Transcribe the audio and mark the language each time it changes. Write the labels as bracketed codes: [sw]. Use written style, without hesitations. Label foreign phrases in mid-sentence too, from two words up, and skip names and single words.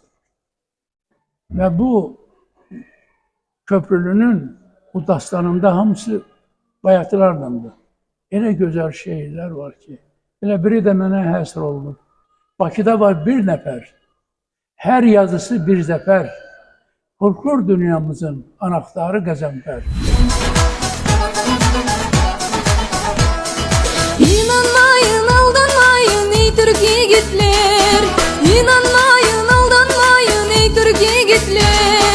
[az] Və bu Köprülünün bu dastanında hamısı bayatılardandır. Elə gözəl şeirlər var ki, elə biri də mənə həsr olunub. Bakıda var bir nəfər, hər yazısı bir zəfər, folklor dünyamızın anahtarı Qəzənfər. [tr] İnanmayın, aldanmayın ey Türk yiğitler, İnanmayın, aldanmayın ey Türk yiğitler.